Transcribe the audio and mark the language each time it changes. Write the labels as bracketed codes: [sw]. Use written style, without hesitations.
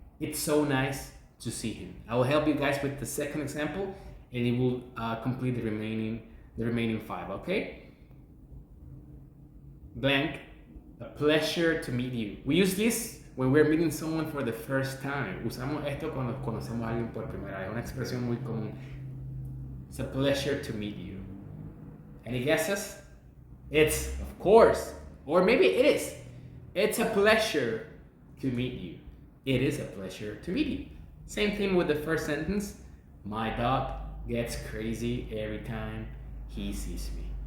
[en] It's so nice to see him. I will help you guys with the second example, and it will complete the remaining 5. Okay. Blank. A pleasure to meet you. We use this when we're meeting someone for the first time. [es] Usamos esto cuando conocemos a alguien por primera vez. Una expresión muy común. [en] It's a pleasure to meet you. Any guesses? It's, of course, or maybe it is. It's a pleasure to meet you. It is a pleasure to meet you. Same thing with the first sentence. My dog gets crazy every time he sees me.